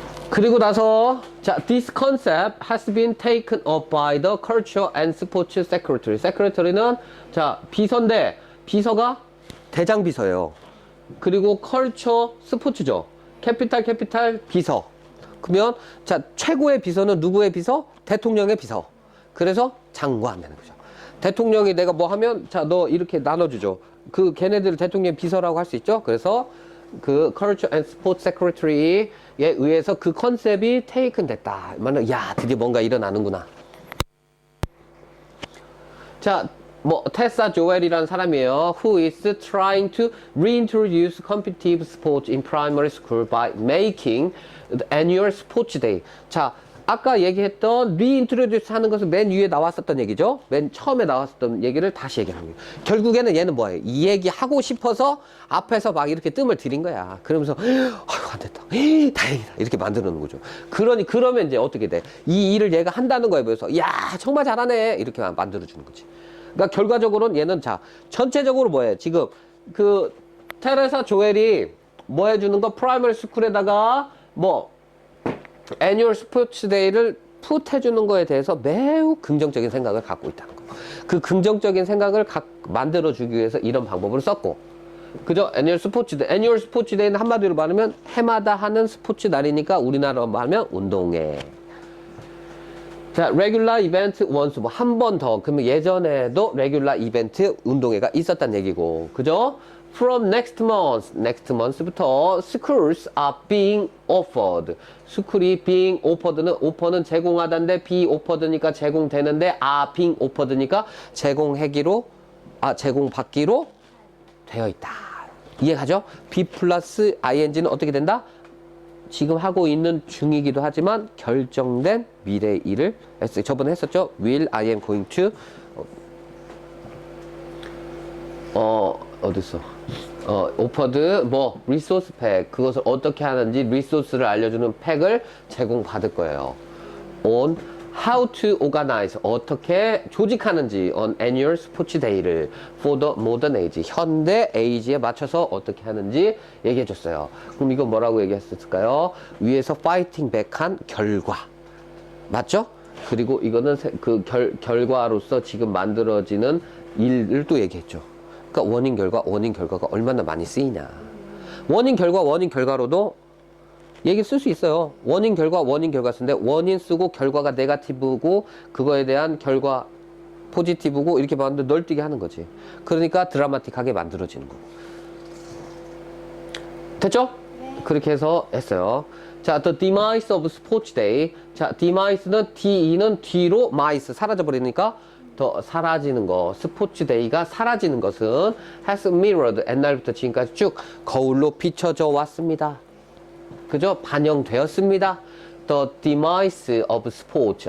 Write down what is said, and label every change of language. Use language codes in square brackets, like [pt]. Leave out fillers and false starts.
[ko] 그리고 나서 자, [en] this concept has been taken up by the Culture and Sports Secretary. [ko] Secretary는 자, 비서인데 비서가 대장 비서예요. 그리고 Culture, 스포츠죠. 캐피탈 비서. 그러면 자, 최고의 비서는 누구의 비서? 대통령의 비서. 그래서 장관 되는 거죠. 대통령이 내가 뭐 하면 자, 너 이렇게 나눠주죠. 그 걔네들 대통령 비서라고 할 수 있죠. 그래서 그 Culture and Sports Secretary에 의해서 그 컨셉이 테이큰 됐다. 야, 드디어 뭔가 일어나는구나. 자, 뭐 테사 조엘이라는 사람이에요. [en] Who is trying to reintroduce competitive sports in primary school by making the annual sports day. [ko] 자, 아까 얘기했던 리인트로듀스 하는 것은 맨 위에 나왔었던 얘기죠. 맨 처음에 나왔었던 얘기를 다시 얘기하는 거예요. 결국에는 얘는 뭐예요? 이 얘기 하고 싶어서 앞에서 막 이렇게 뜸을 들인 거야. 그러면서 아유 안 됐다. 다행이다. 이렇게 만들어 놓은 거죠. 그러면 이제 어떻게 돼? 이 일을 얘가 한다는 거에 비해서 야 정말 잘하네. 이렇게 만들어 주는 거지. 그러니까 결과적으로는 얘는 자 전체적으로 뭐예요? 지금 그 테레사 조엘이 뭐 해주는 거? 프라이머리 스쿨에다가 뭐 애뉴얼 스포츠 데이를 풋해주는 거에 대해서 매우 긍정적인 생각을 갖고 있다는 거. 그 긍정적인 생각을 만들어주기 위해서 이런 방법을 썼고, 그죠? 애뉴얼 스포츠 데이. 애뉴얼 스포츠 데이는 한마디로 말하면 해마다 하는 스포츠 날이니까 우리나라로 말하면 운동회. 자, 레귤라 이벤트 원수 뭐 한 번 더. 그러면 예전에도 레귤라 이벤트 운동회가 있었단 얘기고, 그죠? [en] From next month부터 schools are being offered. [ko] 스쿨이 [en] being offered [ko] 는 offer는 제공하다인데 [en] be offered [ko] 니까 제공되는데 [en] are being offered [ko] 니까 제공받기로 되어 있다. 이해가죠? be 플러스 ing는 어떻게 된다? 지금 하고 있는 중이기도 하지만 결정된 미래의 일을 저번에 했었죠? [en] Will I am going to [ko] 어딨어? 오퍼드 뭐 리소스 팩 그것을 어떻게 하는지 리소스를 알려주는 팩을 제공받을 거예요. [en] On how to organize [ko] 어떻게 조직하는지 [en] on annual sports day를 for the modern age [ko] 현대 에이지에 맞춰서 어떻게 하는지 얘기해 줬어요. 그럼 이건 뭐라고 얘기했을까요? 위에서 파이팅 백한 결과 맞죠? 그리고 이거는 그 결과로서 지금 만들어지는 일을 또 얘기했죠. 그러니까 원인 결과가 얼마나 많이 쓰이냐. 원인 결과로도 얘기 쓸 수 있어요. 원인 결과 쓰는데 원인 쓰고 결과가 네거티브고 그거에 대한 결과 포지티브고 이렇게 만들 널뛰게 하는 거지. 그러니까 드라마틱하게 만들어지는 거고. 됐죠? 네. 그렇게 해서 했어요. [en] 자, the demise of sports day. [ko] 자, demise는 D는 뒤로 mice 사라져 버리니까 더 사라지는 거. 스포츠 데이가 사라지는 것은 [en] has mirrored [ko] 옛날부터 지금까지 쭉 거울로 비춰져 왔습니다. 그죠? 반영되었습니다. [en] The demise of sports.